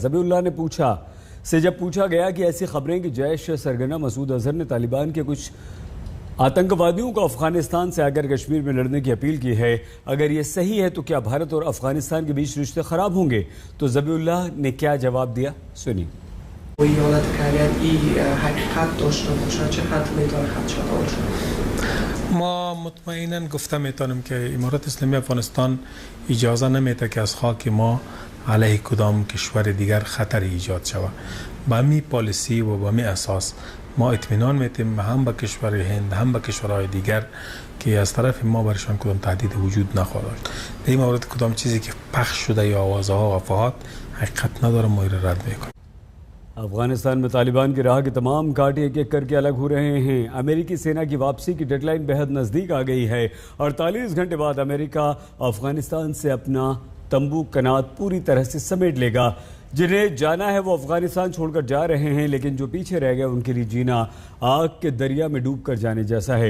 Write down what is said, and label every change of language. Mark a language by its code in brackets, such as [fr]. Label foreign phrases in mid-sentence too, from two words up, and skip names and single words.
[hi] ज़बीहुल्लाह ने जब पूछा गया कि ऐसी खबरें कि जैश सरगना मसूद अजहर ने तालिबान के कुछ आतंकवादियों को अफगानिस्तान से आकर कश्मीर में लड़ने की अपील की है, अगर ये सही है तो क्या भारत और अफगानिस्तान के बीच रिश्ते खराब होंगे? तो ज़बीहुल्लाह ने क्या जवाब दिया, सुनिए। [fa] ما مطمئنا گفته میتونم که امارات اسلامی افغانستان اجازه نمیده که از خاک ما علیه کدام کشور دیگر خطر ایجاد شود. به همین پالیسی و به همین اساس ما اطمینان میتیم هم به کشور هند هم به کشورهای دیگر که از طرف ما برشان کدام تهدید وجود نخواهد داشت. در این مورد کدام چیزی که پخش شده یا آوازها و افواهات حقیقت نداره، ما رد میکنیم. [hi] अफगानिस्तान में तालिबान की राह के तमाम कांटे एक एक करके अलग हो रहे हैं। अमेरिकी सेना की वापसी की डेडलाइन बेहद नज़दीक आ गई है। 48 घंटे बाद अमेरिका अफगानिस्तान से अपना तंबू कनात पूरी तरह से समेट लेगा। जिन्हें जाना है वो अफगानिस्तान छोड़कर जा रहे हैं, लेकिन जो पीछे रह गए उनके लिए जीना आग के दरिया में डूब कर जाने जैसा है।